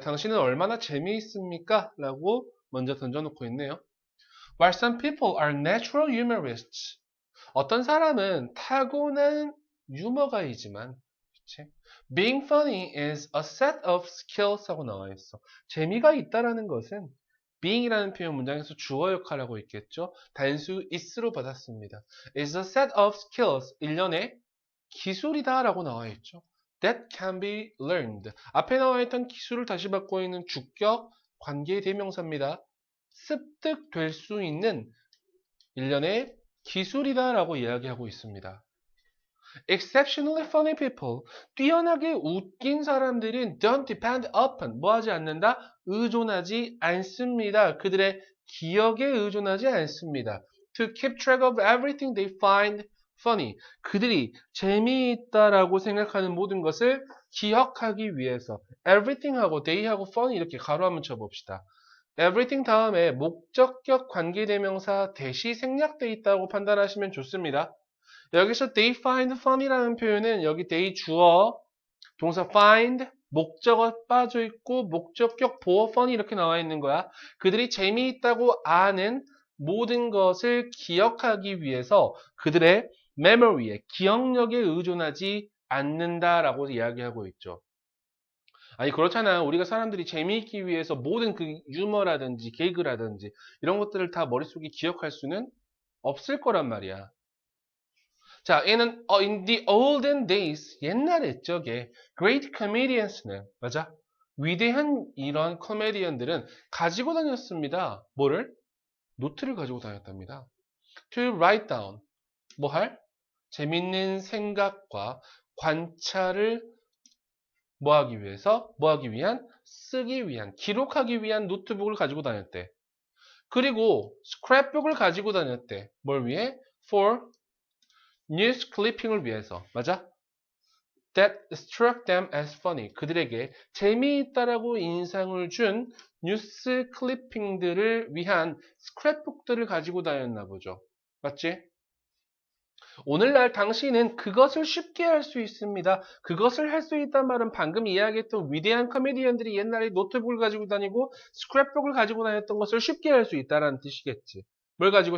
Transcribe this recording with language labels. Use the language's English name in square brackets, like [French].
[Korean] 당신은 얼마나 재미있습니까? 라고 먼저 던져놓고 있네요. [English] While some people are natural humorists. [Korean] 어떤 사람은 타고난 유머가이지만, 그치? [English] Being funny is a set of skills [Korean] 하고 나와 있어. 재미가 있다라는 것은 being이라는 표현 문장에서 주어 역할을 하고 있겠죠. 단수 is로 받았습니다. [English] is a set of skills. [Korean] 일련의 기술이다 라고 나와 있죠. [English] That can be learned. [Korean] 앞에 나와 있던 기술을 다시 받고 있는 주격 관계 대명사입니다. 습득될 수 있는 일련의 기술이다 라고 이야기하고 있습니다. [English] Exceptionally funny people. [Korean] 뛰어나게 웃긴 사람들은 [English] don't depend upon. [Korean] 뭐 하지 않는다? 의존하지 않습니다. 그들의 기억에 의존하지 않습니다. [English] To keep track of everything they find funny. [Korean] 그들이 재미있다라고 생각하는 모든 것을 기억하기 위해서 everything하고 they하고 funny 이렇게 가로 한번 쳐봅시다. everything 다음에 목적격 관계대명사 대시 생략되어 있다고 판단하시면 좋습니다. 여기서 they find funny라는 표현은 여기 they 주어, 동사 find, 목적어 빠져 있고 목적격 보어 funny 이렇게 나와 있는 거야. 그들이 재미있다고 아는 모든 것을 기억하기 위해서 그들의 memory에, 기억력에 의존하지 않는다라고 이야기하고 있죠. 아니 그렇잖아. 우리가 사람들이 재미있기 위해서 모든 그 유머라든지 개그라든지 이런 것들을 다 머릿속에 기억할 수는 없을 거란 말이야. 자, [English] in the olden days, [Korean] 옛날 옛적에 great comedians는 맞아? 위대한 이런 코미디언들은 가지고 다녔습니다. 뭐를? 노트를 가지고 다녔답니다. [English] To write down. [Korean] 뭐 할? 재밌는 생각과 관찰을 뭐 하기 위해서? 뭐 하기 위한? 쓰기 위한, 기록하기 위한 노트북을 가지고 다녔대. 그리고 스크랩북을 가지고 다녔대. 뭘 위해? [English] For news clipping을 [Korean] 위해서. 맞아? [English] That struck them as funny. [Korean] 그들에게 재미있다라고 인상을 준 뉴스 클리핑들을 위한 스크랩북들을 가지고 다녔나 보죠. 맞지? 오늘날 당신은 그것을 쉽게 할 수 있습니다. 그것을 할 수 있단 말은 방금 이야기했던 위대한 코미디언들이 옛날에 노트북을 가지고 다니고 스크랩북을 가지고 다녔던 것을 쉽게 할 수 있다는 뜻이겠지. 뭘 가지고?